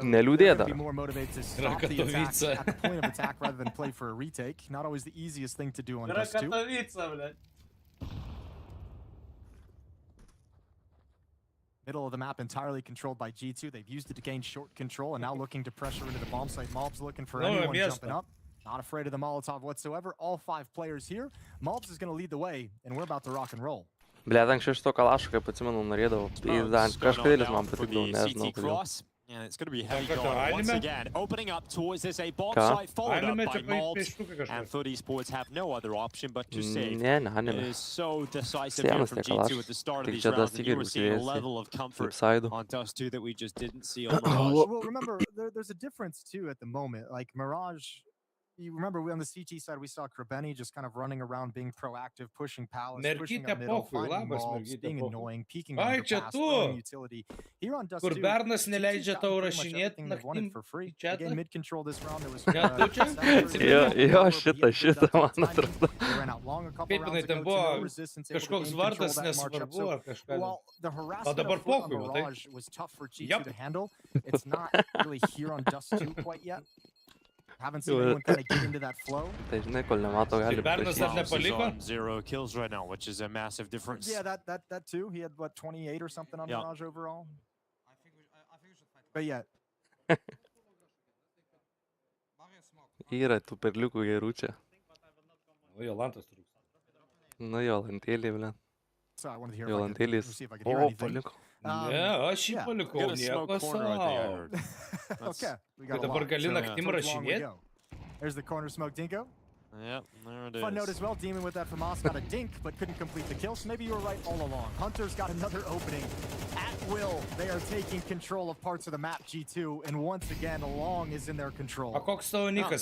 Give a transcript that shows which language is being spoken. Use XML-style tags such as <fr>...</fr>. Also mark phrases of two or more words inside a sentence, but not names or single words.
<lt>neliūdėt</lt> <en>they're</en> <lt>dar.</lt> <en>gonna be more motivated to stop the attack Katowice. at the point of attack rather than play for a retake. Not always the easiest thing to do on Dust 2.</en> <lt>Katowice, blėt.</lt> <en>Middle of the map entirely controlled by G2. They've used it to gain short control and now looking to pressure into the bomb site. Mobs looking for anyone jumping up. Not afraid of the Molotov whatsoever. All 5 players here. Mobs is going to lead the way, and we're about to rock and roll.</en> <lt>Blet, anksčiau iš to kalašo, kaip atsimenu, norėdavau. Kažkodėl man patikdavo, nežinau kodėl.</lt> <en>And it's going to be heavy going once again. Opening up towards this a bomb site followed up by Mobs. And Foot Esports have no other option but to save. It is so decisive here from G2 at the start of these rounds. And you were seeing a level of comfort on Dust 2 that we just didn't see on Mirage. Well, remember, there's a difference too at the moment. Like Mirage, you remember on the CT side, we saw Krabeni just kind of running around, being proactive, pushing Palace, pushing up middle, finding Mobs, being annoying, peeking on the pass, throwing utility. Here on Dust 2,</en> <lt>Bernas neleidžia tau rašinėti</lt> <en>naktim for free. Again, mid control this round, there was</en> <lt>Jo, šitą, man atrodo. Kaip jinai ten buvo, kažkoks vardas nesvarbu ar kažką. O dabar pohui, tai?</lt> <en>Yep. It's not really here on Dust 2 quite yet. Haven't seen anyone kind of get into that flow.</en> <lt>Tai žinai, kol nemato gali</lt> <en>on 0 kills right now, which is a massive difference. Yeah, that too. He had what, 28 or something on Mirage overall. I think we should fight. But yeah.</en> <lt>Yra tų perliukų gerų čia. Nu, Jolantas trūks. Nu, Jolantėlė, ble. Jolantėlės. O, paliko. Ne, aš jį palikau, nieko sau. Tai dabar gali naktim rašinėti.</lt> <en>There's the corner smoke, Dinko. Yep, there it is. Fun note as well, Demon with that from Moss got a dink, but couldn't complete the kill, so maybe you were right all along. Hunter's got another opening. At will, they are taking control of parts of the map, G2, and once again, Long is in their control.</en> <lt>A koks tavo nikas?</lt>